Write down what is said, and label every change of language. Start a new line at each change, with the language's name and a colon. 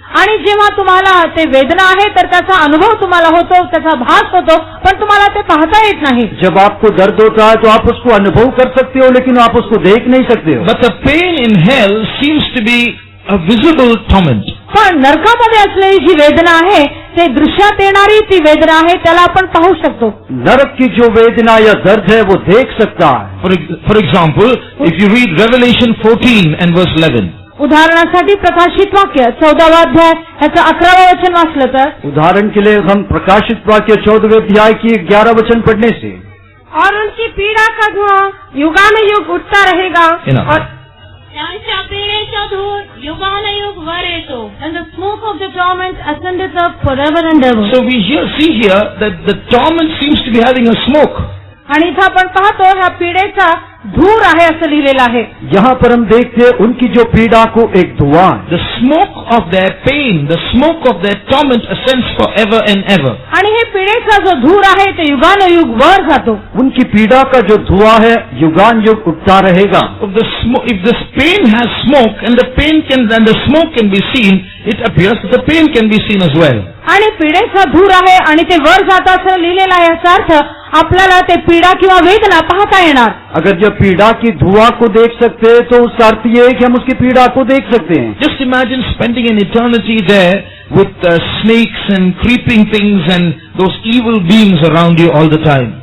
Marathi: आणि जेव्हा तुम्हाला ते वेदना आहे तर त्याचा अनुभव तुम्हाला होतो, त्याचा भास होतो, पण तुम्हाला ते पाहता येत नाही.
Hindi: जब आपको दर्द होता है तो आप उसको अनुभव कर सकते हो लेकिन आप उसको देख नहीं सकते हो.
English: But the pain in hell seems to be a visible torment.
Marathi: पण नरकामध्ये असलेली जी वेदना आहे ते दृश्यात येणारी ती वेदना आहे, त्याला आपण पाहू शकतो.
Hindi: नरक की जो वेदना या दर्द है वो देख सकता है.
English: For example, if you read Revelation 14 and verse 11.
Marathi: उदाहरणासाठी प्रकाशित वाक्य 14वा अध्याय याचं 11वे वचन वाचलं तर,
Hindi: उदाहरण के लिए हम प्रकाशित वाक्य 14वें अध्याय की 11 वचन पढ़ने से, और उनकी पीड़ा का धुआं युगानुयुग उठता रहेगा और
Marathi: त्यांच्या पीडेचा धूर युगानुयुग वर येतो.
English: and the smoke of the torment ascendeth up forever and ever. So we see here that the torment seems to be having a smoke.
Marathi: आणि इथं आपण पाहतो ह्या पीडेचा धूर आहे असं लिहिलेलं आहे.
Hindi: यहाँ पर हम देखते उनकी जो पीड़ा को एक धुआं,
English: The smoke of their pain, the smoke of their torment ascends forever and ever.
Marathi: आणि हे पीडेचा जो धूर आहे ते युगानुयुग वर जातो.
Hindi: उनकी पीड़ा का जो धुआं है युगान युग उठता रहेगा.
English: If this pain has smoke and the smoke can be seen, it appears that the pain can be seen as well.
Marathi: आणि पीडेचा धूर आहे आणि ते वर जात असं लिहिलेलं आहे, याचा अर्थ आपल्याला ते पीडा किंवा वेदना पाहता येणार.
Hindi: अगर जब पीड़ा की धुआं को देख सकते हैं तो उसका अर्थ ये है कि हम उसकी पीड़ा को देख सकते हैं.
English: Just imagine spending an eternity there with snakes and creeping things and those evil beings around you all the time.